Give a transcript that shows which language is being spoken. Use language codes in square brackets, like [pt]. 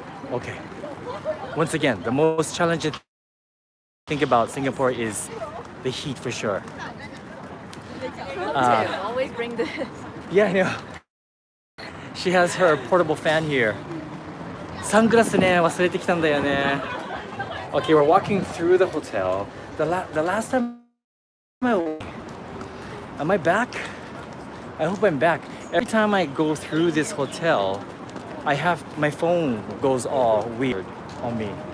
[en] Okay. Once again, the most challenging thing about Singapore is the heat for sure. always bring this. Yeah, I know. She has her portable fan here. [ja] サングラスね、忘れてきたんだよね. [en] Okay, we're walking through the hotel. The last time am I back? I hope I'm back. Every time I go through this hotel, my phone goes all weird on me.